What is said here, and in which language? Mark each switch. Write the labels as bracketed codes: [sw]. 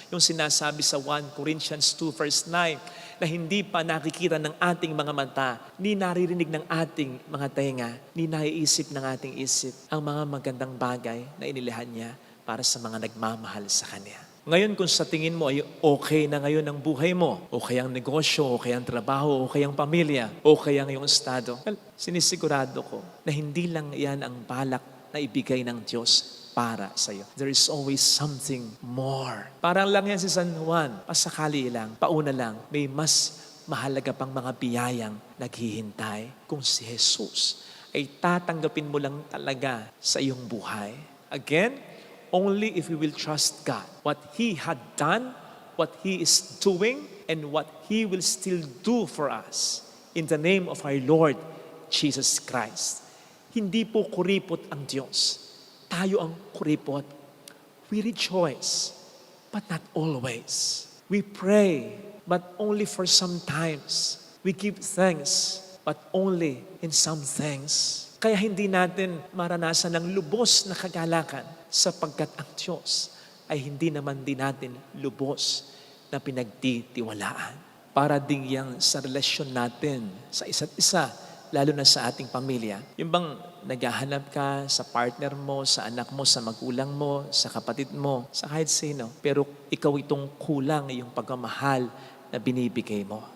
[tl] Yung sinasabi sa 1 Corinthians 2 verse 9, na hindi pa nakikita ng ating mga mata, ni naririnig ng ating mga tenga, ni naiisip ng ating isip ang mga magandang bagay na inilahan niya para sa mga nagmamahal sa Kanya. Ngayon kung sa tingin mo ay okay na ngayon ang buhay mo, okay ang negosyo, okay ang trabaho, okay ang pamilya, okay ang iyong estado, well, sinisigurado ko na hindi lang yan ang balak na ibigay ng Diyos para sa iyo. [en] There is always something more. [tl] Parang lang yan si San Juan, pasakali lang, pauna lang, may mas mahalaga pang mga biyayang naghihintay kung si Jesus ay tatanggapin mo lang talaga sa iyong buhay. [en] Again, only if we will trust God. What He had done, what He is doing, and what He will still do for us in the name of our Lord Jesus Christ. [tl] Hindi po kuripot ang Diyos. Tayo ang kuripot. [en] We rejoice, but not always. We pray, but only for some times. We give thanks, but only in some things. [tl] Kaya hindi natin maranasan ng lubos na kagalakan sapagkat ang Diyos ay hindi naman din natin lubos na pinagtitiwalaan. Para din yan sa relasyon natin sa isa't isa, lalo na sa ating pamilya. Yung bang naghahanap ka sa partner mo, sa anak mo, sa magulang mo, sa kapatid mo, sa kahit sino, pero ikaw itong kulang yung pagmamahal na binibigay mo.